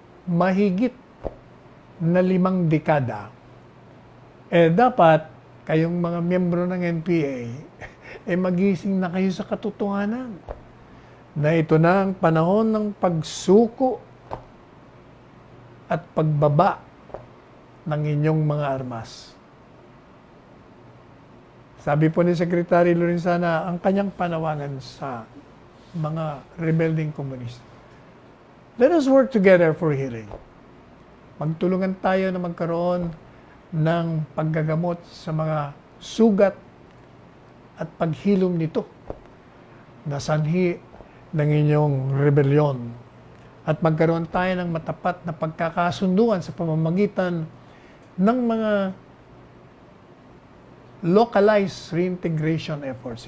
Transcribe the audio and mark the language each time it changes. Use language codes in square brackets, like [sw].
[tl] mahigit na 5 dekada, dapat kayong mga miyembro ng NPA, magising na kayo sa katotohanan na ito na ang panahon ng pagsuko at pagbaba ng inyong mga armas. Sabi po ni Secretary Lorenzana, ang kanyang panawagan sa mga rebelding komunista. [en] Let us work together for healing. [tl] Magtulungan tayo na magkaroon ng paggagamot sa mga sugat at paghilom nito na sanhi ng inyong rebelyon. At magkaroon tayo ng matapat na pagkakasunduan sa pamamagitan ng mga localized reintegration efforts.